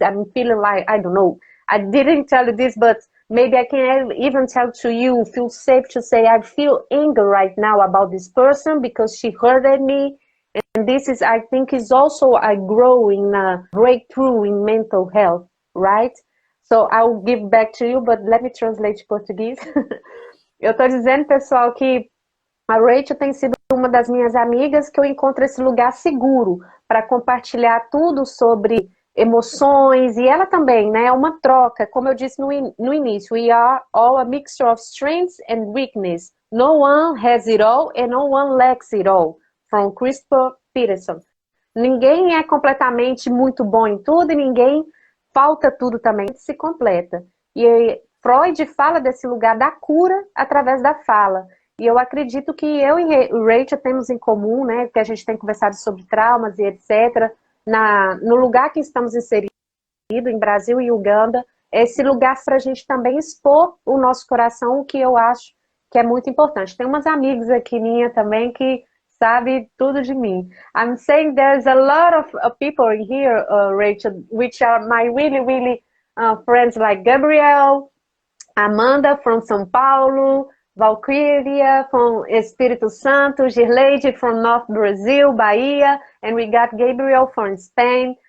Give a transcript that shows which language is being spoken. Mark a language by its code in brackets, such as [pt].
[en] I'm feeling like I don't know. I didn't tell you this, but maybe I can even tell to you. Feel safe to say I feel anger right now about this person because she hurted me. And this is, I think, is also a growing breakthrough in mental health, right? So I'll give back to you, but let me translate to português. [pt] Eu tô dizendo, pessoal, que a Rachel tem sido uma das minhas amigas que eu encontro esse lugar seguro para compartilhar tudo sobre emoções e ela também, né? É uma troca, como eu disse no início, [en] we are all a mixture of strengths and weakness. No one has it all and no one lacks it all. From Christopher Peterson. [pt] Ninguém é completamente muito bom em tudo e ninguém falta tudo também, se completa. E Freud fala desse lugar da cura através da fala. E eu acredito que eu e Rachel temos em comum, né, que a gente tem conversado sobre traumas e etc., no lugar que estamos inseridos, em Brasil e Uganda, esse lugar para a gente também expor o nosso coração, o que eu acho que é muito importante. Tem umas amigas aqui minha também que sabe tudo de mim. [en] I'm saying there's a lot of people in here, Rachel, which are my really, really friends like Gabriel, Amanda from São Paulo, Valkyria from Espírito Santo, Girleide from North Brazil, Bahia, and we got Gabriel from Spain.